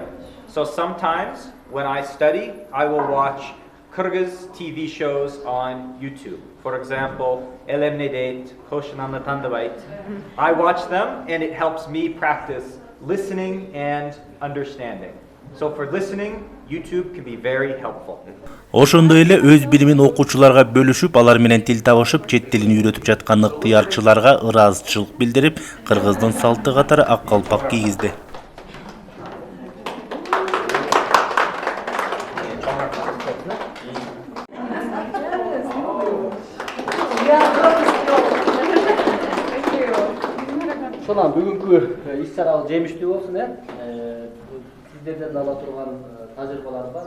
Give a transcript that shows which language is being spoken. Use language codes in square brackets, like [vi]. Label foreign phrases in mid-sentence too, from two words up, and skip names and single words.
[en] So sometimes when I study, I will watch Kyrgyz TV shows on YouTube. For example, Elemnedeit, Koshinanlı Tandavait. I watch them and it helps me practice listening and understanding. So for listening, YouTube can be very helpful. [ky] Ошондой эле өз билимин окуучуларга бөлүшүп, алар менен тил табышып, чет тилин үйрөтүп жаткан ыктыярчыларга ыраазычылык билдирип, Кыргыздын салты катары ак калпак кийгизди. Сонан бүгүнкү иш-чарабыз жемиштүү болсун, сиздерден ала турган тажрыйбалар бар.